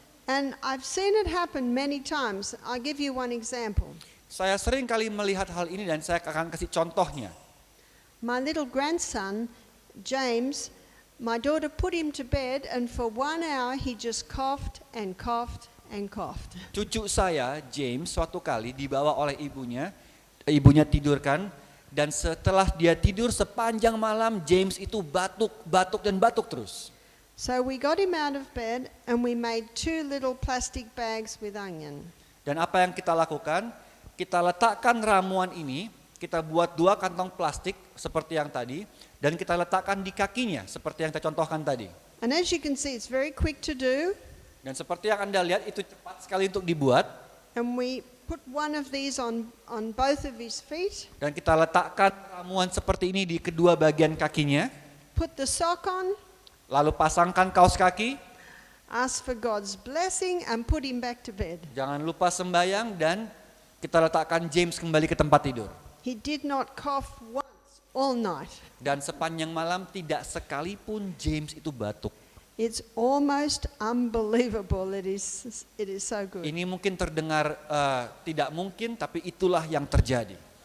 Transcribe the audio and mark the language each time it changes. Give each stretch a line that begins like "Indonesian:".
English: And I've seen it happen many times. I'll give you one example.
Indonesian: Saya sering kali melihat hal ini dan saya akan kasih contohnya.
English: My little grandson, James, My daughter put him to bed, and for 1 hour he just coughed and coughed and coughed.
Indonesian: Cucu saya, James, suatu kali dibawa oleh ibunya tidurkan, dan setelah dia tidur sepanjang malam, James itu batuk, batuk, dan batuk terus.
English: So we got him out of bed and we made 2 little plastic bags with onion.
Indonesian: Dan apa yang kita lakukan? Kita letakkan ramuan ini, kita buat 2 kantong plastik seperti yang tadi, dan kita letakkan di kakinya seperti yang kita contohkan tadi.
English: And as you can see, it's very quick to do.
Indonesian: Dan seperti yang Anda lihat, itu cepat sekali untuk dibuat.
English: And we put one of these on both of his feet,
Indonesian: Dan kita letakkan ramuan seperti ini di kedua bagian kakinya.
English: put the sock on,
Indonesian: Lalu pasangkan kaos kaki.
English: ask for God's blessing, and put him back to bed.
Indonesian: Jangan lupa sembahyang dan kita letakkan James kembali ke tempat tidur.
English: He did not cough once all night.
Indonesian: Dan sepanjang malam tidak sekalipun James itu batuk.
English: It's almost unbelievable. It is so good.
Indonesian: Ini mungkin terdengar tidak mungkin, tapi itulah yang terjadi.